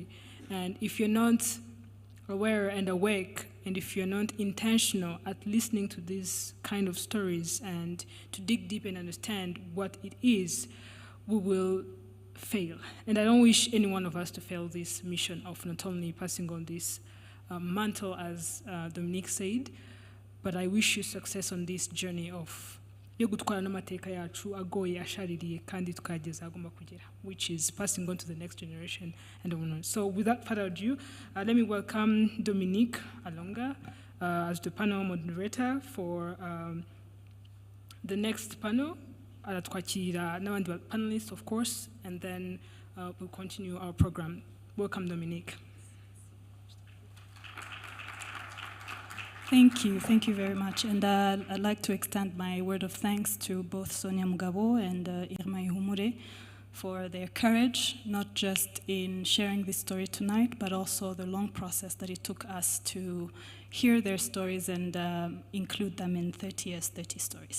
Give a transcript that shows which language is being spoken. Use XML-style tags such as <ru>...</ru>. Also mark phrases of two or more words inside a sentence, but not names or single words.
<en>And if you're not aware and awake, and if you're not intentional at listening to these kind of stories and to dig deep and understand what it is, we will fail. And I don't wish any one of us to fail this mission of not only passing on this mantle, as Dominique said, but I wish you success on this journey of</en> <rw>yo gutwara n'amateka yacu agoye ashaririye kandi tukageza agomba kugera,</rw> <en>which is passing on to the next generation and on. So without further ado, let me welcome Dominique Alonga as the panel moderator for the next panel.</en> <rw>Aratwakira n'abandi</rw> <en>panelists, of course, and then we'll continue our program. Welcome, Dominique. Thank you very much. And I'd like to extend my word of thanks to both Sonia Mugabo and Irma Ihumure for their courage, not just in sharing this story tonight, but also the long process that it took us to hear their stories and include them in 30 Years, 30 Stories.</en>